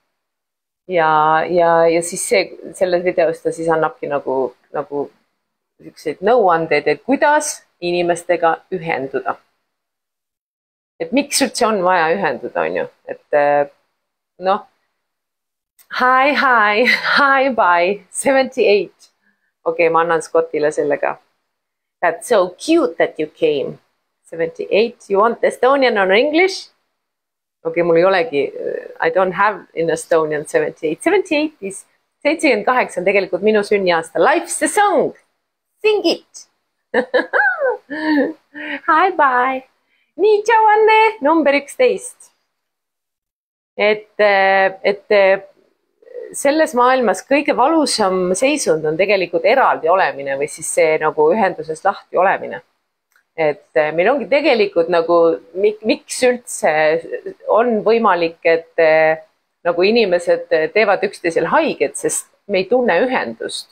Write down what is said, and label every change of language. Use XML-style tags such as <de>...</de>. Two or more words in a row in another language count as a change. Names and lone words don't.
<et>Ja siis selles videos ta siis annabki nagu selliseid nõuandeid, et kuidas inimestega ühenduda. Et miks üldse on vaja ühenduda, on ju, et noh,</et> <en>hi, bye,</en> <et>78. Okei, ma annan Scottile sellega.</et> <en>That's so cute that you came. 78, you want Estonian or English?</en> <et>Okei, mul ei olegi,</et> <en>I don't have in Estonian 78.</en> <et>78 is, 78 on tegelikult minu sünniaasta.</et> <en>Life's a song. Sing it. Hi, bye.</en> <et>Nii, tšau Anne, number 11. Et selles maailmas kõige valusam seisund on tegelikult eraldi olemine või siis see nagu ühendusest lahti olemine. Et meil ongi tegelikult nagu, miks üldse on võimalik, et nagu inimesed teevad üksteisel haiget, sest me ei tunne ühendust.</et>